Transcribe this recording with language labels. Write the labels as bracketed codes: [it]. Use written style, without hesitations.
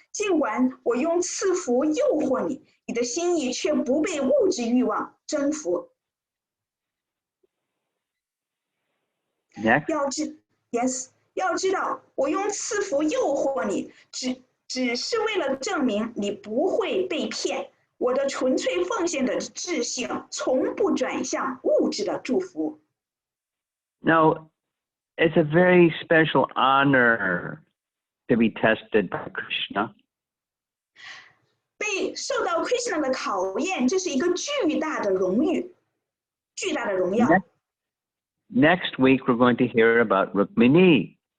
[zh] 尽管我用赐福诱惑你，你的心意却不被物质欲望征服。” [en] Next. [zh] 要知道，我用赐福诱惑你，只是为了证明你不会被骗。我的纯粹奉献的志性，从不转向物质的祝福。 [en] Now, it's a very special honor to be tested by Krishna. [zh] 被受到 Krishna 的考验，这是一个巨大的荣誉，巨大的荣耀。 [en] Next week, we're going to hear about Rukmini.